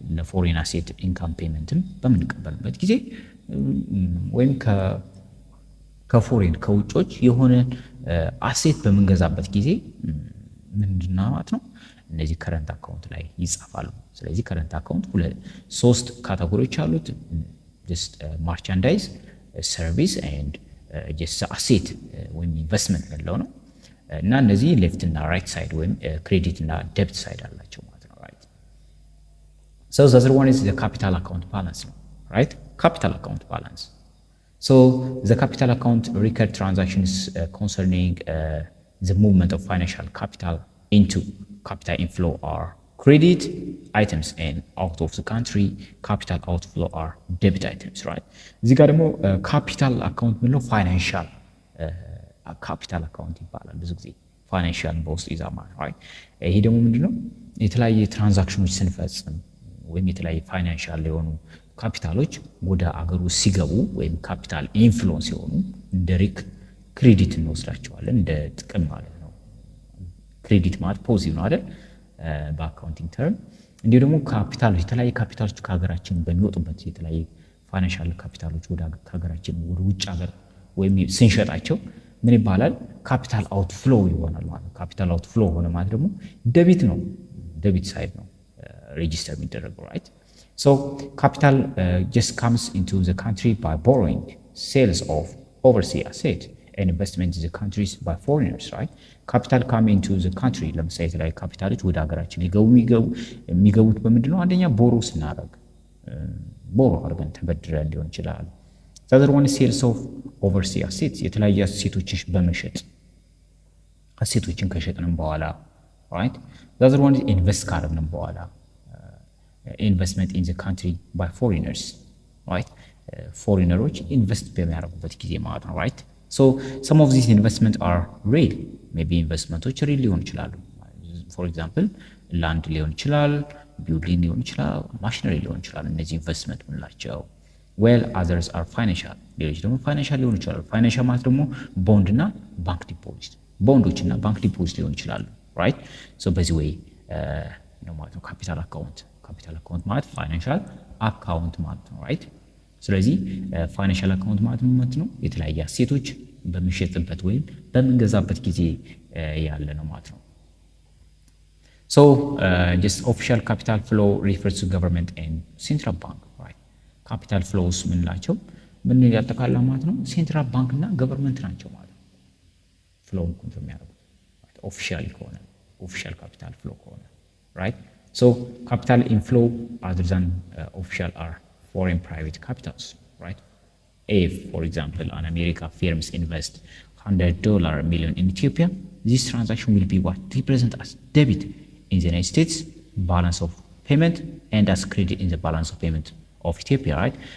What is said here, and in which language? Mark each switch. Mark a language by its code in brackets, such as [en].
[am] foreign asset income paymentም በምንቀበልበት ጊዜ ወይም ከፎሬን ከውጮች የሆነ አሴት በመንገዛበት ጊዜ ምንድነው ማለት ነው እነዚህ ከረንት አካውንት ላይ ይጻፋሉ። ስለዚህ ከረንት አካውንት ሶስት ካቴጎሪዎች አሉት። [en] just merchandise, service and just asset [am] ወይም ኢንቨስትመንት ነው ነው እና እነዚህ ሌፍት እና ራይት ሳይድ ወይም ክሬዲት እና ዴብት ሳይድ አላቸው ማለት ነው። right? [en] So the other one is the capital account balance, right? Capital account balance. So the capital account record transactions concerning the movement of financial capital into capital inflow are credit items and out of the country capital outflow are debit items, right? [am] እዚህ ጋር ደግሞ capital account ምንለው financial capital account ይባላል። ብዙ ጊዜ financial በውስጥ ይዛማል፣ right? ይሄ ደግሞ ምንድነው የተለያየ ትራንዛክሽኖች ስንፈጽም ወይም የተለያየ ፋይናንሻል የሆኑ ካፒታሎች ወደ አገሩ ሲገቡ ወይም ካፒታል ኢንፍሉዌንስ ሲሆኑ እንደ ክሬዲት እንወስዳቸዋለን፣ እንደ ጥቅም ማለት ነው። ክሬዲት ማለት ፖዚቲቭ ነው አይደል በአካውንቲንግ ተርም። እንዲሁ ደግሞ ካፒታሎች የተለያየ ካፒታሎች ከሀገራችን በሚወጡበት የተለያየ ፋይናንሻል ካፒታሎች ወደ ሀገራችን ወደ ውጭ ሀገር ወይም ስንሸጣቸው ምን ይባላል? ካፒታል አውትፍሎ ይሆናል ማለት ነው። ካፒታል አውትፍሎ ሆነ ማለት ደግሞ ደቢት ነው፣ ደቢት ሳይድ ነው register የሚደረገው, right? [en] So capital just comes into the country by borrowing, sales of overseas asset and investment in the countries by foreigners, right? Capital come into the country [am] ለምሳሌ የተለያዩ ካፒታሎች ወደ ሀገራችን የሚገቡት በምንድነው? አንደኛ ቦሮ ስናደርግ ቦሮ አድርገን ተበድረን ሊሆን ይችላል። [en] the other one is sales of overseas assets [am] የተለያዩ አሴቶችን በመሸጥ አሴቶችን ከሸጥንም በኋላ, right? [en] the other one is invest [am] ካደረግንም በኋላ [en] investment in the country by foreigners, right? [am] foreigners invest በሚያደርጉበት ጊዜ ማለት ነው, right? [en] So some of these investments are real, maybe investments real [am] ሊሆን ይችላሉ። for example land ሊሆን ይችላል፣ building ሊሆን ይችላል፣ machinery ሊሆን ይችላል። እነዚህ ኢንቨስትመንት ምንላቸው። [en] well others are financial፣ [am] ሌሎች ደግሞ ፋይናንሻል ሊሆን ይችላሉ። ፋይናንሻል ማለት ደግሞ ቦንድ እና ባንክ ዲፖዚት፣ ቦንዶች እና ባንክ ዲፖዚት ሊሆን ይችላሉ, right? so በዚህ way ነው ማለት ነው ካፒታል አካውንት ማለት ፋይናንሻል አካውንት ማለት ነው, right? ስለዚህ ፋይናንሻል አካውንት ማለት ነው የተለያየ አሴቶች በሚሸጥበት ወይም በሚገዛበት ጊዜ ያለ ነው ማለት ነው። [en] so just official capital flow refers to government and central bank, right? [am] capital flows ምንላቸው ምን ያጠቃልላል ማለት ነው? ሴንትራል ባንክ እና ገቨርንመንት ናቸው ማለት ነው። ፍሎው ኮንትሮል የሚያደርጉት ኦፊሻሊ ከሆነ ኦፊሻል ካፒታል ፍሎ ከሆነ, right? [en] So capital inflow other than official are foreign private capitals, right? If, for example, an American firms invest $100 million in Ethiopia, this transaction will be what represent as debit in the United States balance of payment and as credit in the balance of payment of Ethiopia, right?